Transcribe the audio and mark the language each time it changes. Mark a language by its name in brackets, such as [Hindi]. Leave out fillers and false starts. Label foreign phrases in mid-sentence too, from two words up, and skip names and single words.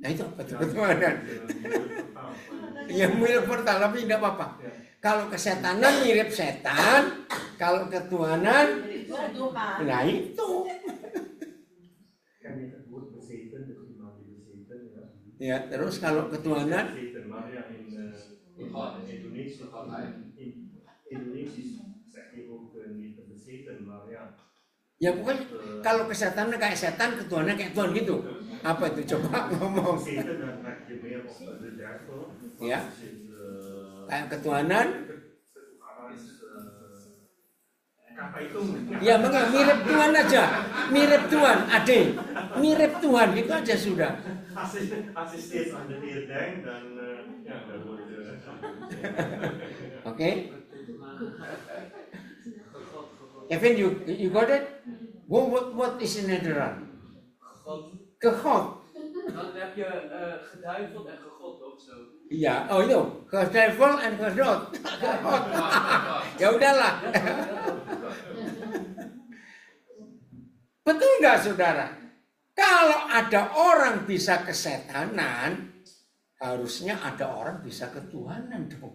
[Indonesian] Nah itu apa tuh ketuhanan? Ya mirip portal tapi tidak apa-apa. Kalau kesetanan mirip setan, kalau ketuhanan, Tuhan. nah itu. Kan disebut bezeten, mati bezeten ya. Ya terus kalau ketuhanan, [Dutch] Bezeten, maar ja in Indonesisch zeg je ook niet bezeten, maar ja. [Indonesian] ya pokoknya kalau kesetanan kayak setan, ketuhanan kayak Tuhan gitu. Apa itu coba ngomong? [Dutch] Bezeten dan trek je meer op de duivel. Ja. Dat is, [Indonesian] Kayak ketuhanan, apa itu? ya makanya mirip Tuhan aja, mirip Tuhan, ade, mirip Tuhan gitu aja sudah. [Dutch] Als je steeds aan de Heer denkt, dan ja, dan wordt [English] Oke? Kevin, you got it? What is in Nederland? Gegod. [Dutch] Dan heb je geduiveld en gegod of zo. [Indonesian] Iya, oh itu, [Dutch] geduivel en gedot. [Indonesian] Ya udahlah. Betul nggak saudara? Kalau ada orang bisa kesetanan, harusnya ada orang bisa ketuhanan dong.